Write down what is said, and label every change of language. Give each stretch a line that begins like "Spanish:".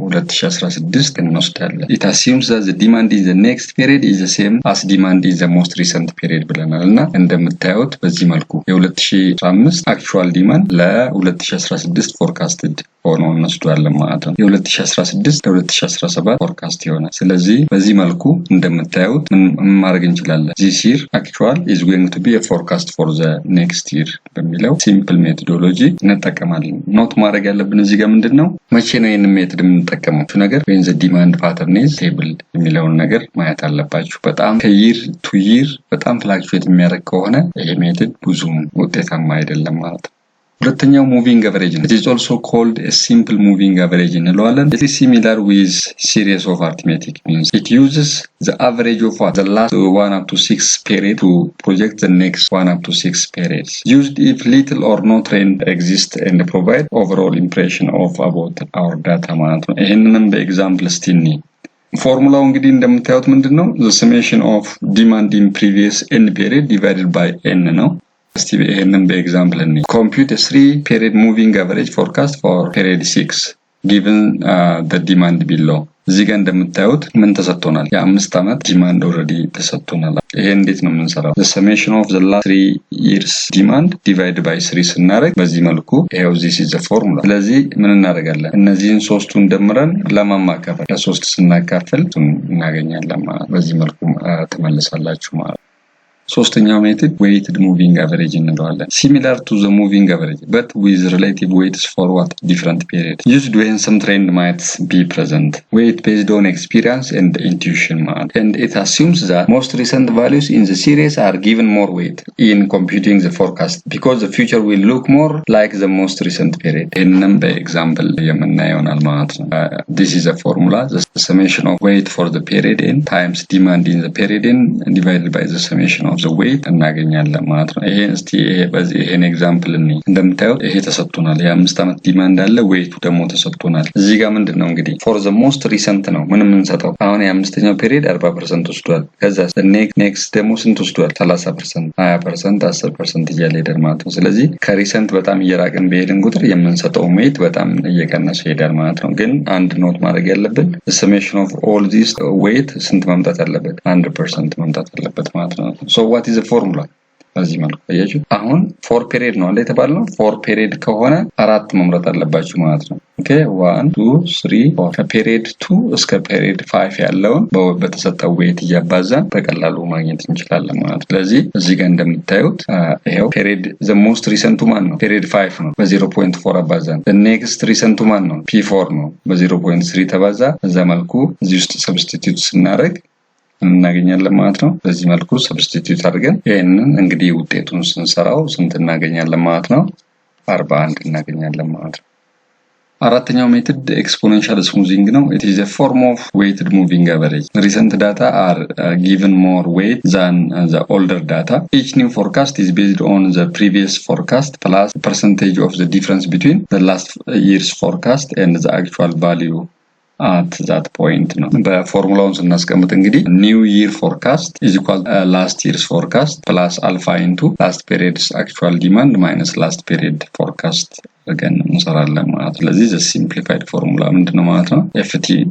Amharic: 2016 እንወስዳለን።
English: it assumes that the demand in the next period is the same as demand in the most recent period
Amharic: ብለናልና እንደምታዩት በዚህ መልኩ የ2015 አክቹዋል ዲማንድ ለ2016 ፎርካስትድ ሆኖ እንወስዳለን ማለት ነው። የ2016 ለ2017 ፎርካስት ይሆናል። ስለዚህ በዚህ መልኩ እንደምታዩት ምን ማድረግ እንችላለን?
English: this year actual is going to be a forecast for the next year
Amharic: በሚለው ሲምፕል ሜቶዶሎጂ እንጠቀማለን። ኖት ማድረግ ያለብን እዚህ ጋር ምንድነው መቼ ነው ይሄን ሜቶድ የምንጠቀመው? ነገር
English: when the demand pattern is stable
Amharic: የሚለውን ነገር ማየት አለባችሁ። በጣም ከይር ቱ ይር በጣም ፍላክቹዌት የሚያደርግ ከሆነ ይሄ ሜቶድ ብዙም ውጤታማ አይደለም ማለት ነው።
English: ሁለተኛው ሙቪንግ አቨሬጅ ነው። it is also called a simple moving average
Amharic: እንለዋለን።
English: it is similar with series of arithmetic means it uses the average of the last 1 up to 6 period to project the next 1 up to 6 periods used if little or no trend exists and provide overall impression of about our data
Amharic: ማለት ነው። ይሄንንም በኤግዛምፕል ስቲኒ ፎርሙላው እንግዲህ እንደምታዩት ምንድነው
English: the summation of demand in previous n period divided by n
Amharic: ነው። እስቲ ይሄንን በኤግዛምፕል እንይ።
English: compute a 3 period moving average forecast for period 6 given the demand below።
Amharic: እዚህ ጋር እንደምታዩት ምን ተሰጥቶናል? የ5 አመት ዲማንድ ኦሬዲ ተሰጥቶናል። ይሄ እንዴት ነው የምንሰራው?
English: the summation of the last 3 years demand divided by 3
Amharic: ስናደርግ በዚህ መልኩ ይሄው
English: this is the formula።
Amharic: ስለዚህ ምን እናደርጋለን? እነዚህን ሶስቱን ደምረን ለማማካፈል ለ3 ስናካፍል እናገኛለን ማለት በዚህ መልኩ ተመልሳላችሁ ማለት። ሶስተኛው ሜትድ weighted moving average እንለዋለን።
English: similar to the moving average but with relative weights for what different periods used when some trend might be present. Weight based on experience and intuition and it assumes that most recent values in the series are given more weight in computing the forecast because the future will look more like the most recent period.
Amharic: ይህንን በኤግዛምፕል የምናየው ማለት ነው።
English: this is a formula, the summation of weight for the period n times demand in the period n divided by the summation of the weight
Amharic: እናገኛለን ማለት ነው። ይሄን እስቲ ይሄን ኤግዛምፕል እንይ። እንደምታዩት ይሄ ተሰጥቶናል። የ5 አመት ዲማንድ አለ፣ ዌይቱ ደግሞ ተሰጥቶናል። እዚህ ጋር ምንድነው እንግዲህ
English: for the most recent
Amharic: ነው ምን የምንሰጠው? አሁን የ5ኛው ፔሪድ 40% ወስዷል። ከዛ ኔክስት ደግሞ ስንት ወስዷል? 30%፣ 20%፣ 10% እያለ ሄዳል ማለት ነው። ስለዚህ ከሪሰንት በጣም እየራቅን በሄድን ቁጥር የምንሰጠው ዌይት በጣም እየቀነሰ ሄዳል ማለት ነው። ግን አንድ ኖት ማድረግ ያለብን
English: the summation of all this weight
Amharic: ስንት መምጣት አለበት? 100% መምጣት አለበት ማለት ነው።
English: so what is the formula?
Amharic: በዚህ መልኩ አያችሁ። አሁን 4 ፔሪድ ነው አለ የተባለው። 4 ፔሪድ ከሆነ 4 መምረጥ አለባችሁ ማለት ነው። ኦኬ 1 2 3 4 ከፔሪድ 2 እስከ ፔሪድ 5 ያለውን በተሰጠው ዌይት እያባዛን በቀላሉ ማግኘት እንችላለን ማለት ነው። ስለዚህ እዚህ ጋር እንደምታዩት ይሄው ፔሪድ
English: the most recent
Amharic: ማን ነው? ፔሪድ 5 ነው። በ0.4 አባዛን።
English: the next recent
Amharic: ማን ነው? P4 ነው። በ0.3 ተባዛ። በዛ መልኩ እዚህ ውስጥ ሰብስቲቲዩት ስናደርግ እናገኛለን ማለት ነው። በዚህ መልኩ ሰብስቲቲዩት አድርገን ይሄንን እንግዲህ ውጤቱን ስንሰራው ስንት እናገኛለን ማለት ነው? 41 እናገኛለን ማለት ነው። አራተኛው ሜትድ ኤክስፖኔንሻል ስሙዚንግ ነው።
English: it is a form of weighted moving average. Recent data are given more weight than the older data. Each new forecast is based on the previous forecast plus percentage of the difference between the last year's forecast and the actual value at that point
Amharic: ነው። በፎርሙላውን ስናስቀምጥ እንግዲህ
English: new year forecast is equal last year's forecast plus alpha into last period's actual demand minus last period forecast again
Amharic: እንሰራለን ማለት ነው። ስለዚህ
English: the simplified formula
Amharic: ምንድነው ማለት ነው?
English: ft